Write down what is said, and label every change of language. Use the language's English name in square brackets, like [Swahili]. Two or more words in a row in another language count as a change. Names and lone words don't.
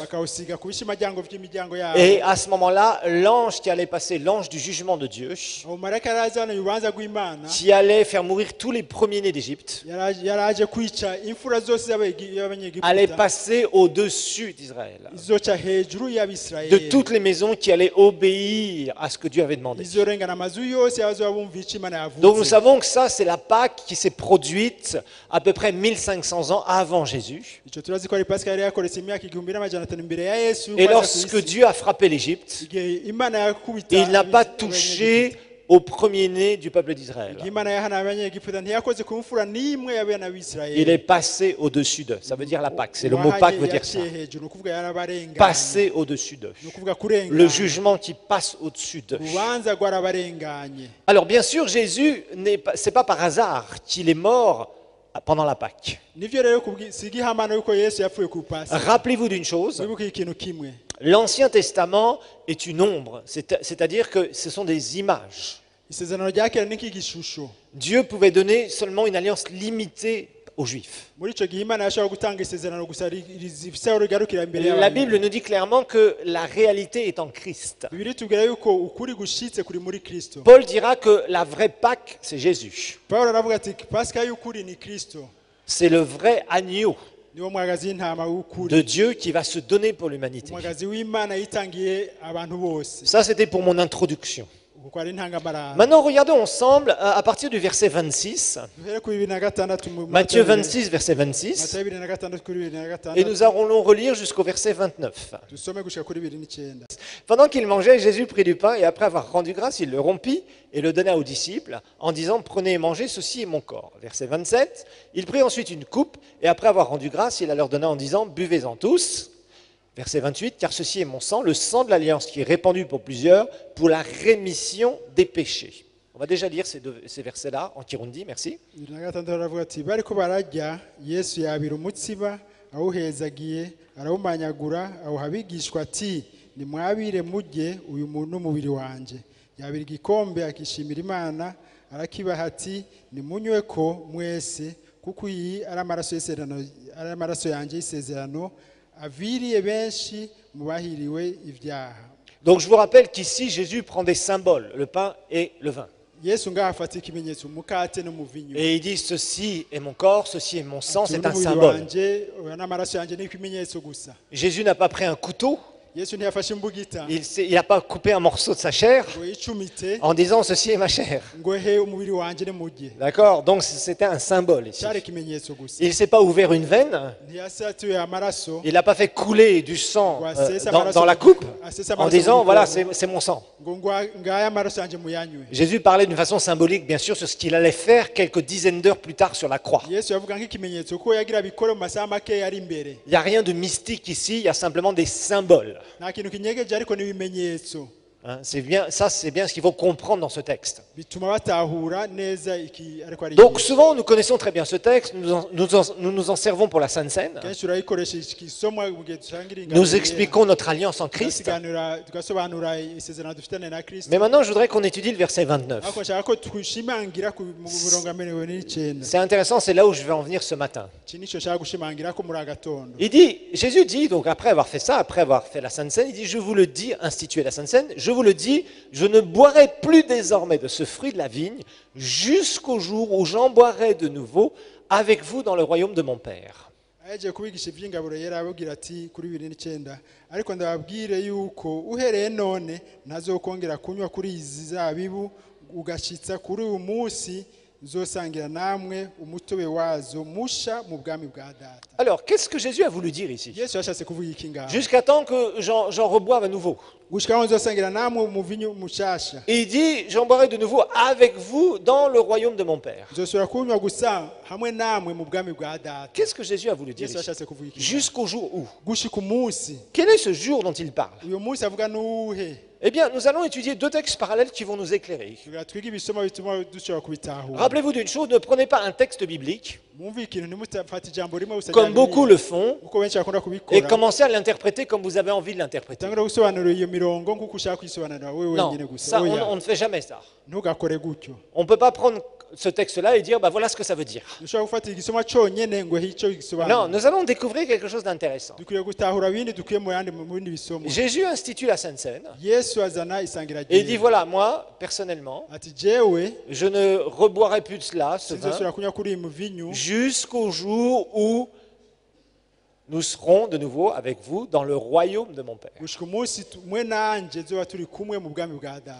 [Rundi] bakawusiga ku bishimaryango by'imiryango yabo. [French] Et à ce moment-là, l'ange qui allait passer, l'ange du jugement de Dieu, [Rundi] umumarayika araza hano urubanza rw'Imana [French] qui allait faire mourir tous les premiers-nés d'Égypte, [Rundi] yaraje kwica imfura zose [French] allait [Rundi] y'abanyegiputa [French] passer au-dessus d'Israël, [Rundi] izoca hejuru [French] de [Rundi] y'Abisirayeli [French] toutes les maisons qui allaient obéir à ce que Dieu avait demandé. [Rundi] izorengana amazu yose yazoba bumva icyo Imana yavuze. [French] Donc nous savons que ça, c'est la Pâque qui s'est produite à peu près 1500 ans avant Jésus. [Rundi] Icyo turazi ko ari Pasika yari yakoretse imyaka 1500 imbere ya Yesu. [French] Et lorsque Dieu a frappé l'Égypte, [Rundi] igihe Imana yakubita [French] il n'a pas touché au premier-né du peuple d'Israël. [Rundi] igihe Imana yahana abanyegiputa ntiyakoze ku mfura n'imwe y'abana b'Isirayeli. [French] Il est passé au-dessus d'eux. Ça veut dire la Pâque. C'est le mot Pâque veut dire ça. [Rundi] yaciye hejuru, ni ukuvuga yarabarenganye. [French] Passer au-dessus d'eux. [Rundi] Ni ukuvuga kurenganya. [French] Le jugement qui passe au-dessus d'eux. [Rundi] urubanza rwarabarenganye. [French] Alors bien sûr, Jésus, c'est pas par hasard qu'il est mort pendant la Pâque. [Rundi] Nivyo rero si igihamana yuko Yesu yapfuye ku Pasika. [French] Rappelez-vous d'une chose, [Rundi] Wibuke ikintu kimwe. [French] l'Ancien Testament est une ombre, c'est-à-dire que ce sont des images. [Rundi] Isezerano rya kera ni nk'igishusho. [French] Dieu pouvait donner seulement une alliance limitée aux Juifs. [Rundi] muri icyo gihe imana yashobora gutanga isezerano gusa rifite aho rigarukira imbere [French] La [Rundi] y'abantu. [French] Bible nous dit clairement que la réalité est en Christ. [Rundi] Bibiri tubwira yuko ukuri gushitse kuri muri Kristo. [French] Paul dira que la vraie Pâque, c'est Jésus. [Rundi] Pawulo aravuga ati pasika y'ukuri ni Kristo, [French] C'est le vrai agneau [Rundi] niwo mwagazi w'intama w'ukuri, [French] de Dieu qui va se donner pour l'humanité. [Rundi] umwagazi w'Imana yitangiye abantu bose. [French] Ça, c'était pour mon introduction. [Rundi] Kuko ari intangamara. [French] Maintenant, regardons ensemble à partir du verset 26. [Rundi] Duhere kuri 26 mu [French] Matthieu 26, verset 26. [Rundi] Matayo 26 kuri [French] Et 26 nous allons relire jusqu'au verset 29. [Rundi] dusome gushika kuri 29. [French] Pendant qu'il mangeait, Jésus prit du pain et après avoir rendu grâce, il le rompit et le donna aux disciples en disant « Prenez et mangez, ceci est mon corps ». Verset 27. Il prit ensuite une coupe et après avoir rendu grâce, il la leur donna en disant « Buvez-en tous ». Verset 28. « Car ceci est mon sang, le sang de l'alliance qui est répandu pour plusieurs pour la rémission des péchés ». On va déjà lire ces versets-là en Kirundi, merci. [Rundi] 26 aravuga ati bariko bararya Yesu yabira umutsiba awuhezagiye arawumanyagura awuha abigishwa ati nimwabire murye uyu muntu n'umubiri wanje. Yabira igikombe akishimira Imana arakibaha ati nimunywe ko mwese kuko iyi ari amaraso y'isezerano, ari amaraso yanjye y'isezerano aviriye benshi mu bahiriwe ibyaha. [French] Donc je vous rappelle qu'ici, Jésus prend des symboles, le pain et le vin. [Rundi] Yesu ngaho afata ikimenyetso umukate n'umuvinyu. [French] Et il dit, ceci est mon corps, ceci est mon sang, c'est un [Rundi] N'umubiri [French] symbole. [Rundi] wanje n'amaraso yanjye ni ikimenyetso gusa. [French] Jésus n'a pas pris un couteau, [Rundi] Yesu ntiyafashe imbugita [French] il n'a pas coupé un morceau de sa chair [Rundi] ngo yicumite [French] en disant, ceci est ma chair. [Rundi] ngo he umubiri wanje nimurye. [French] D'accord? Donc c'était un symbole ici. [Rundi] Cyari ikimenyetso gusa. [French] Il ne s'est pas ouvert une veine, [Rundi] Ntiyasatuye amaraso [French] il n'a pas fait couler du sang [Rundi] ngo asese [French] dans [Rundi] amaraso [French] la coupe [Rundi] asese [French] en [Rundi] amaraso [French] disant, [Rundi] mu [French] voilà, [Rundi] gikombe, [French] c'est mon sang. [Rundi] ngo ngaya amaraso yanjye muyanywe. [French] Jésus parlait d'une façon symbolique, bien sûr, sur ce qu'il allait faire quelques dizaines d'heures plus tard sur la croix. [Rundi] Yesu yavuga nk'ikimenyetso ko yagira bikore mu masaha make yari imbere. [French] Il n'y a rien de mystique ici, il y a simplement des symboles. [Rundi] Nta kintu kinyegeje ariko n'ibimenyetso [French] Hein, c'est bien, ça, c'est bien ce qu'il faut comprendre dans ce texte. [Rundi] bituma batahura neza iki ariko ari. [French] Donc souvent, nous connaissons très bien ce texte, nous nous en servons pour la Sainte Seine. [Rundi] kenshi urayikoresha ikisomwa mu gihe dusangira [French] Nous expliquons notre alliance en Christ. [Rundi] tugasobanura isezerano dufitane na Kristo. [French] Mais maintenant, je voudrais qu'on étudie le verset 29. [Rundi] ariko nshaka ko twishimangira ku murongo amerewe n'icyenda. [French] C'est intéressant, c'est là où je vais en venir ce matin. [Rundi] iki nicyo nshaka gushimangira ko muri agatondo. [French] Jésus dit, donc après avoir fait ça, après avoir fait la Sainte Seine, il dit, je vous le dis, instituez la Sainte Seine, je vous le dis, je ne boirai plus désormais de ce fruit de la vigne jusqu'au jour où j'en boirai de nouveau avec vous dans le royaume de mon Père. [Rundi] ahejeje kubigisha iby'ingaburo yera ababwira ati kuri 29 ariko ndababwire yuko uhereye none ntazokongera kunywa kuri izi zabibu ugashitsa kuri uyu munsi nzosangira namwe umutobe wazo musha mu bwami bwa data. [French] Alors, qu'est-ce que Jésus a voulu dire ici? [Rundi] Yesu yashatse kuvuga iki ngaho? [French] Jusqu'à temps que j'en reboive à nouveau. [Rundi] gushika aho nzosangira namwe umuvinyu mushasha. [French] Et il dit, j'en boirai de nouveau avec vous dans le royaume de mon Père. [Rundi] nzosubira kunywa gusa hamwe namwe mu bwami bwa data. [French] Qu'est-ce que Jésus a voulu dire [Rundi] Yesu [French] ici? [Rundi] yashatse kuvuga iki? [French] Jusqu'au jour où? [Rundi] gushika umunsi. [French] Quel est ce jour dont il parle? [Rundi] uyu munsi avuga nuhe? [French] Eh bien, nous allons étudier deux textes parallèles qui vont nous éclairer. [Rundi] tugira twiga ibisoma bituma dushobora kubitahura. [French] Rappelez-vous d'une chose, ne prenez pas un texte biblique, [Rundi] mwumve ikintu ntimutafata ijambo rimwe gusa [French] comme beaucoup le font, [Rundi] uko benshi bakunda [French] et [Rundi] kubikora. [French] commencez à l'interpréter comme vous avez envie de l'interpréter. [Rundi] tangura gusobanura iyo mirongo nk'uko ushaka kuyisobanura wewe [French] Non, [Rundi] wenyine gusa. [French] ça, [Rundi] oya [French] on ne fait jamais ça. [Rundi] ntugakore gutyo. [French] On ne peut pas prendre ce texte-là et dire, bah voilà ce que ça veut dire. [Rundi] dushobora gufata igisoma cyonyine ngo icyo [French] Non, [Rundi] gisobanura. [French] nous allons découvrir quelque chose d'intéressant. [Rundi] dukwiye gutahura ibindi dukuye mu bindi bisomo. [French] Jésus institue la Sainte Seine, [Rundi] yesu azana isangira [French] et il dit, [Rundi] ryera. [French] voilà, moi, personnellement, [Rundi] ati jewe [French] je ne reboirai plus de cela, ce vin, [Rundi] sinzosubira kunywa kuri iyi muvinyu [French] jusqu'au jour où nous serons de nouveau avec vous dans le royaume de mon Père. [Rundi] gushika umunsi mwe nanje zoba turi kumwe mu bwami bwa data.